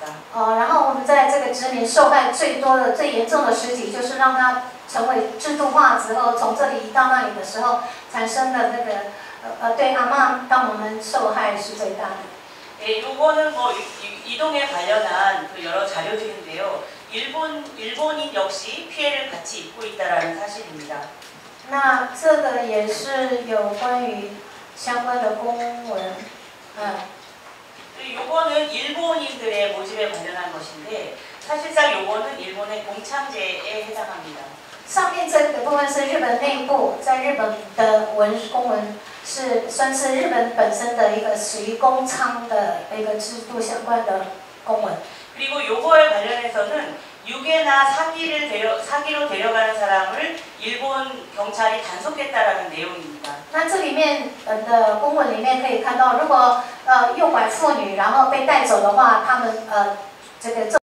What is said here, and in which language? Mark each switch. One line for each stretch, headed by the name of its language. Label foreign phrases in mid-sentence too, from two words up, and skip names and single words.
Chinese: 然后我们在这个殖民受害最多的、最严重的时期，就是让它成为制度化之后，从这里移到那里的时候，产生的那个对阿嬷当我们受害是最大的。
Korean: 네, 요거는 뭐 이동에 관련한 그 여러 자료들인데요. 일본인 역시 피해를 같이 입고 있다라는 사실입니다.
Chinese: 那这个也是有关于相关的公文，
Korean: 요거는 일본인들의 모집에 관련한 것인데 사실상 요거는 일본의 공창제에 해당합니다.
Chinese: 上面这个部分是日本内部，在日本的公文是算是日本本身的一个属于公娼的一个制度相关的公文。
Korean: 그리고 요거에 관련해서는 유괴나 사기로 데려가는 사람을 일본 경찰이 단속했다라는 내용입니다.
Chinese: 那这里面的公文里面可以看到，如果诱拐妇女然后被带走的话，他们这个